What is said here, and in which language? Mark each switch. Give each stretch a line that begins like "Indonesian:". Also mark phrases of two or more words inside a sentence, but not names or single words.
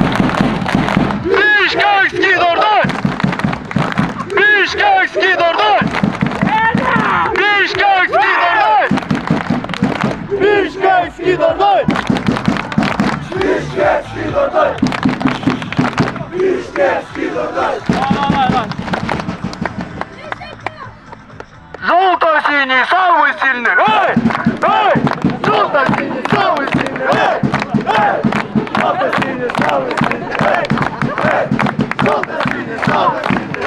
Russian: Бишкекский Дордай! Бишкекский Дордай! Бишкекский Дордай! Бишкекский Дордай! Бишкекский Дордай! Бишкекский Дордай! Желто-синий самый сильный! Эй! Эй! Желто-синий самый сильный! Эй! Эй! Желто-синий самый сильный! Эй! Эй! Желто-синий самый сильный!